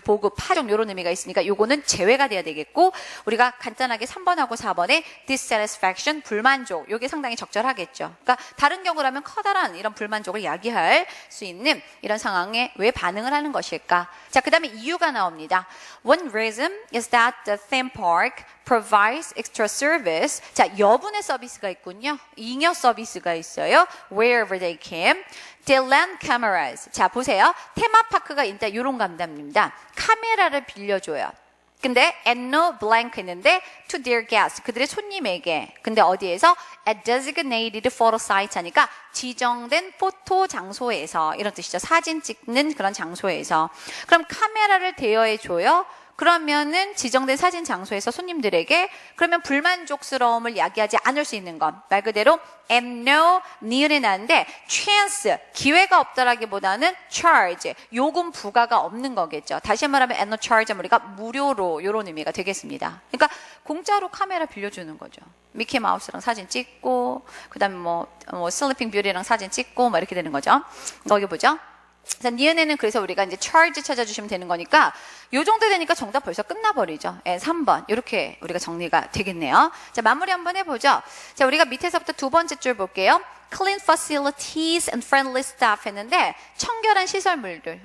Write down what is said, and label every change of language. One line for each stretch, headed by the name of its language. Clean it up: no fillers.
Korean: 보급, 파종 이런 의미가 있으니까 요거는 제외가 돼야 되겠고 우리가 간단하게 3번하고 4번에 dissatisfaction, 불만족. 요게 상당히 적절하겠죠. 그러니까 다른 경우라면 커다란 이런 불만족을 야기할 수 있는 이런 상황에 왜 반응을 하는 것일까? 자, 그 다음에 이유가 나옵니다.
English: One reason is that the theme park provides extra service.
Korean: 자, 여분의 서비스가 있군요. 잉여 서비스가 있어요.
English: Wherever they can. They lend cameras.
Korean: 자, 보세요. 테마파크가 있다. 이런 감담입니다. 카메라를 빌려줘요. 근데
English: at no blank 했는데 to their guests.
Korean: 그들의 손님에게. 근데 어디에서?
English: at designated photo sites
Korean: 하니까 지정된 포토 장소에서 이런 뜻이죠. 사진 찍는 그런 장소에서. 그럼 카메라를 대여해줘요. 그러면은 지정된 사진 장소에서 손님들에게 그러면 불만족스러움을 야기하지 않을 수 있는 것. 말 그대로 and no, 니은이 나는데 chance, 기회가 없다라기보다는 charge, 요금 부과가 없는 거겠죠. 다시 말하면
English: and no charge
Korean: 하면 우리가 무료로 이런 의미가 되겠습니다. 그러니까 공짜로 카메라 빌려주는 거죠. 미키 마우스랑 사진 찍고 그 다음에 뭐 슬리핑 뷰티랑 사진 찍고 뭐 이렇게 되는 거죠. 여기 보죠. 자, 니은에는 그래서 우리가 이제 charge 찾아주시면 되는 거니까 요 정도 되니까 정답 벌써 끝나버리죠. 예, 3번 이렇게 우리가 정리가 되겠네요. 자, 마무리 한번 해보죠. 자, 우리가 밑에서부터 두 번째 줄 볼게요.
English: Clean facilities and friendly staff
Korean: 했는데 청결한 시설물들.